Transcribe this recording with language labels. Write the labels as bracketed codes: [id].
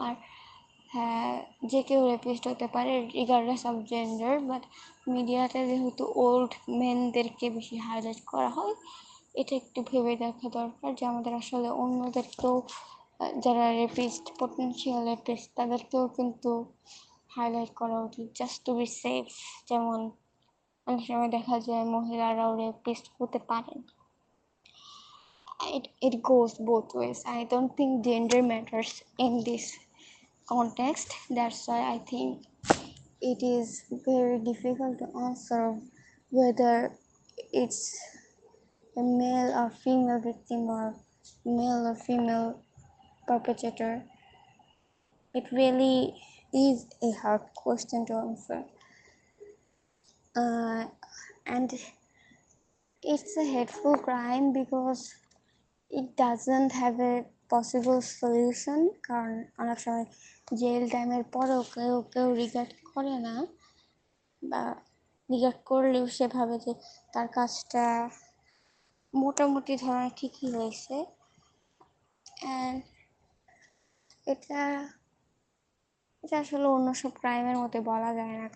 [bn] আর হ্যাঁ যে কেউ রেপিস্ট হতে পারে [en] regardless of gender, [bn] বাট মিডিয়াতে যেহেতু ওল্ড মেনদেরকে বেশি হাইলাইট করা হয়, এটা একটু ভেবে দেখা দরকার যে আমাদের আসলে অন্যদেরকেও যারা রেপিস্ট পটেনশিয়াল রেপিস্ট তাদেরকেও কিন্তু হাইলাইট করা উচিত [en] Just to be safe. [bn] যেমন অনেক সময় দেখা যায় মহিলারাও রেপিস্ট হতে পারেন। [en] It goes both ways. I don't think gender matters in this context. That's why I think it is very difficult to answer whether it's a male or female victim or male or female perpetrator. It really is a hard question to answer. And it's a hateful crime because it doesn't have a possible solution. [bn] কারণ অনেক সময় jail টাইমের পরেও কেউ কেউ regard করে না, বা রিগার্ড করলেও সে ভাবে যে তার কাজটা মোটামুটি ধরনের ঠিকই হয়েছে। অ্যান্ড এটা এটা আসলে অন্য সব ক্রাইমের মধ্যে বলা যায় না।